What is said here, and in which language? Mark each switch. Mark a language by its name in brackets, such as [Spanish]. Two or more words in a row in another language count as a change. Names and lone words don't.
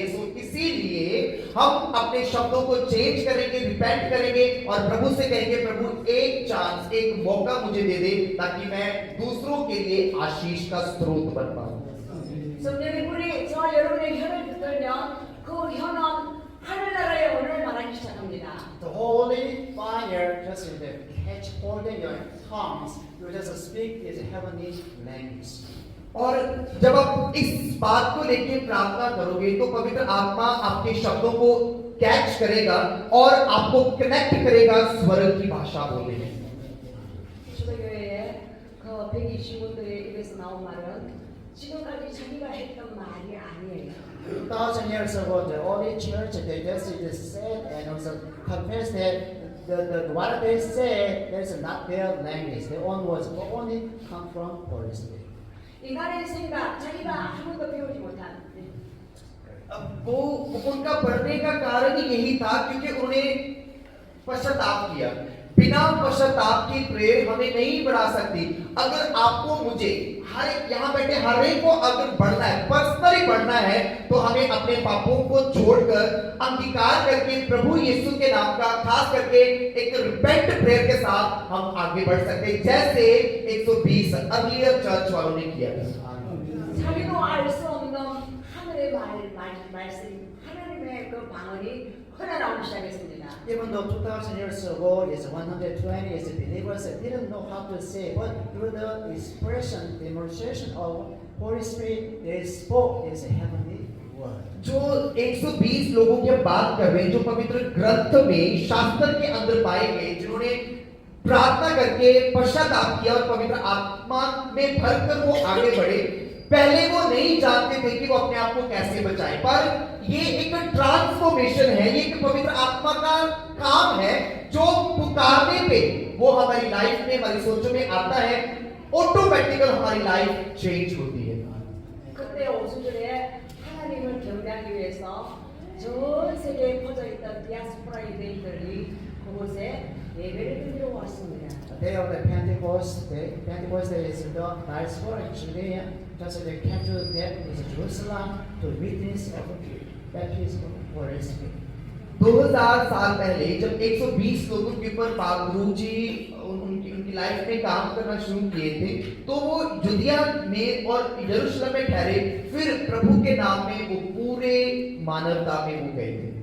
[Hindi] सो इसीलिए हम अपने शब्दों को चेंज करेंगे, रिपेंट करेंगे और प्रभु से कहेंगे प्रभु एक चांस, एक मौका मुझे दे दे, ताकि मैं दूसरों के लिए आशीष का स्रोत बन पाऊं। [Korean] 성령의 불이 저와 여러분의 혀를 붙들면 그 그 혀는 하늘나라의 언어를 말하기 시작합니다. [English] The Holy Fire just in the catch holding your tongues, you just speak this heavenly language. [Hindi] और जब आप इस बात को लेकर प्रार्थना करोगे तो पवित्र आत्मा आपके शब्दों को कैच करेगा और आपको कनेक्ट करेगा स्वर्ग की भाषा बोलने में। [Korean] 초대교회에 그 120분들의 입에서 나온 말은 지금까지 자기가 했던 말이 아니에요. [English] 2,000 years ago, the early church, they just said and also confessed that the what they say, that's not their language. Their own words, but only come from Holy Spirit. [Korean] 인간의 생각, 자기가 아무것도 배우지 못한 [Hindi] वो उनका बढ़ने का कारण ही यही था क्योंकि उन्होंने पश्चाताप किया। बिना पश्चाताप के प्रेयर हमें नहीं बढ़ा सकती। अगर आपको मुझे हर एक यहाँ बैठे हर एक को अगर बढ़ना है, पर्सनली बढ़ना है, तो हमें अपने पापों को छोड़कर अंगीकार करके प्रभु यीशु के नाम का खास करके एक [English] repent prayer [Hindi] के साथ हम आगे बढ़ सकते हैं, जैसे 120 [English] earlier church [Hindi] वालों ने किया था। [Korean] 자기도 알 수 없는 하늘의 말씀, 하나님의 그 방언이 흘러나오기 시작했습니다. [English] Even though 2,000 years ago, yes, 120 years believers didn't know how to say, but through the expression, demonstration of Holy Spirit, they spoke this heavenly word. [Hindi] जो 120 लोगों की हम बात कर रहे हैं, जो पवित्र ग्रंथ में शास्त्र के अंदर पाए गए, जिन्होंने प्रार्थना करके पश्चाताप किया और पवित्र आत्मा में भरकर वो आगे बढ़े। पहले वो नहीं जानते थे कि वो अपने आप को कैसे बचाएं, पर ये एक ट्रांसफॉर्मेशन है, ये एक पवित्र आत्मा का काम है जो पुकारने पे वो हमारी लाइफ में, हमारी सोचों में आता है, ऑटोमेटिकल हमारी लाइफ चेंज होती है। [Korean] 그때 오순절에 하나님을 경배하기 위해서 전 세계에 퍼져 있던 디아스포라 유대인들이 그곳에 예배를 드리러 왔습니다. [English] The day of the Pentecost Day is the diaspora in Judea, just they came to that is Jerusalem to witness of the baptism of the Holy Spirit. [Hindi] 2000 साल पहले जब 120 लोगों के ऊपर गुरु जी उनकी लाइफ में काम करना शुरू किए थे, तो वो जुदिया में और यरूशलेम में ठहरे, फिर प्रभु के नाम में वो पूरे मानवता में वो गए थे।